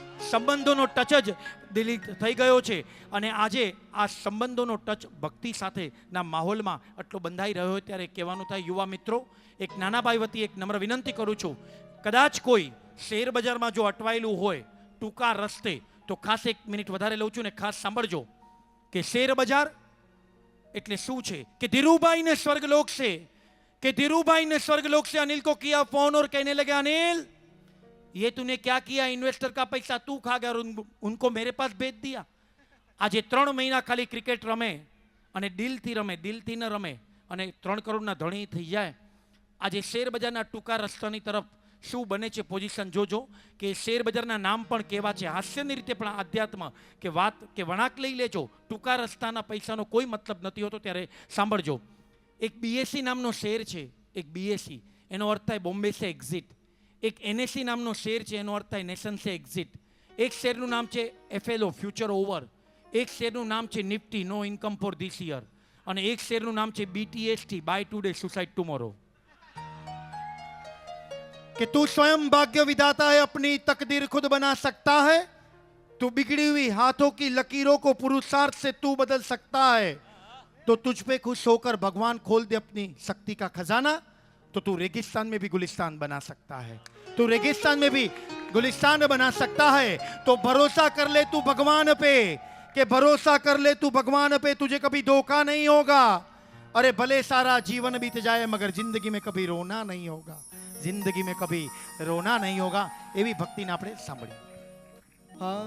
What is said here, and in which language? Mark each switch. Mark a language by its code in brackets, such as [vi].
[gu] સંબંધોનો ટચ જ ડિલીટ થઈ ગયો છે. અને આજે આ સંબંધોનો ટચ ભક્તિ સાથેના માહોલમાં આટલો બંધાઈ રહ્યો હોય ત્યારે કહેવાનું થાય યુવા મિત્રો, એક નાના ભાઈ વતી એક નમ્ર વિનંતી કરું છું. કદાચ કોઈ શેર બજારમાં જો અટવાયેલું હોય ટૂંકા રસ્તે તો ખાસ 1 મિનિટ વધારે લઉં છું ને ખાસ સાંભળજો કે શેર બજાર એટલે શું છે. કે ધીરુભાઈ ને [hi] સ્वर्गलोक से, कि धीरूभाई ने स्वर्गलोक से अनिल को किया फोन और कहने लगे अनिल ये तूने क्या किया, इन्वेस्टर का पैसा तू खा गया और उनको मेरे पास भेज दिया. [gu] आज 3 महीना खाली क्रिकेट रमे અને દિલથી રમે, દિલથી ન રમે અને 3 કરોડના ધણી થઈ જાય. આજે શેર બજારના ટૂંકા રસ્તાની તરફ શું બને છે પોઝિશન જોજો કે શેર બજારના નામ પણ કેવા છે. હાસ્યની રીતે પણ આધ્યાત્મ કે વાત કે વણાક લઈ લેજો. ટૂંકા રસ્તાના પૈસાનો કોઈ મતલબ નથી હોતો. ત્યારે સાંભળજો. એક બીએસસી નામનો શેર છે. એક બીએસસી એનો અર્થ થાય બોમ્બે સે એક્ઝિટ. એક એનએસસી નામનો શેર છે એનો અર્થ થાય નેશન સે એક્ઝિટ. એક શેરનું નામ છે એફએલઓ ફ્યુચર ઓવર. એક શેરનું નામ છે Nifty no income for this year. અને એક શેરનું નામ છે બીટીએસટી બાય ટુડે સુસાઇડ ટુમોરો. [hi] कि तू स्वयं भाग्य विधाता है, अपनी तकदीर खुद बना सकता है. तू बिगड़ी हुई हाथों की लकीरों को पुरुषार्थ से तू बदल सकता है. तो तुझ पे खुश होकर भगवान खोल दे अपनी शक्ति का खजाना तो तू रेगिस्तान में भी गुलिस्तान बना सकता है. तू रेगिस्तान में भी गुलिस्तान बना सकता है. तो भरोसा कर ले तू भगवान पे, कि भरोसा कर ले तू भगवान पे, तुझे कभी धोखा नहीं होगा. अरे भले सारा जीवन बीत जाए मगर जिंदगी में कभी रोना नहीं होगा. जिंदगी में कभी रोना नहीं होगा. [gu] एवी भक्ति ने આપણે સાંભળી.